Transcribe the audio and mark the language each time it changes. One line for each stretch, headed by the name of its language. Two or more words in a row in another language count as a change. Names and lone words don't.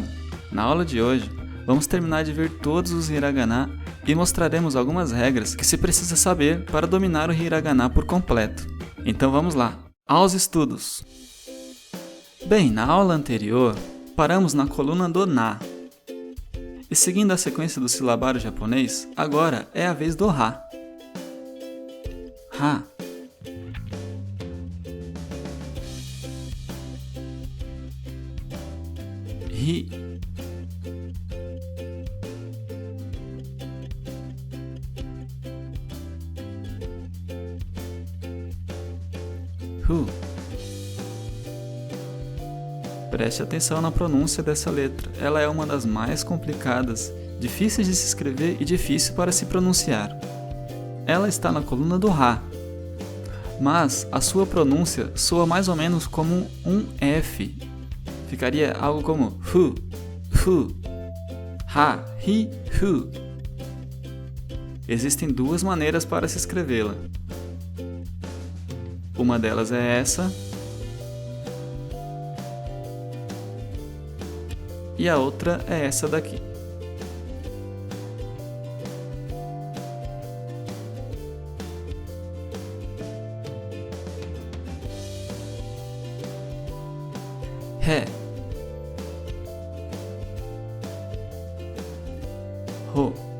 Portuguese: Na aula de hoje, vamos terminar de ver todos os hiragana e mostraremos algumas regras que se precisa saber para dominar o hiragana por completo. Então vamos lá, aos estudos! Bem, na aula anterior, paramos na coluna do na. E seguindo a sequência do silabário japonês, agora é a vez do ha. Ha. Hi. Hu. Preste atenção na pronúncia dessa letra. Ela é uma das mais complicadas, difíceis de se escrever e difícil para se pronunciar. Ela está na coluna do ha, mas a sua pronúncia soa mais ou menos como um F. Ficaria algo como hu, hu, ha, hi, hu. Existem duas maneiras para se escrevê-la. Uma delas é essa, e a outra é essa daqui. Ré, Rô,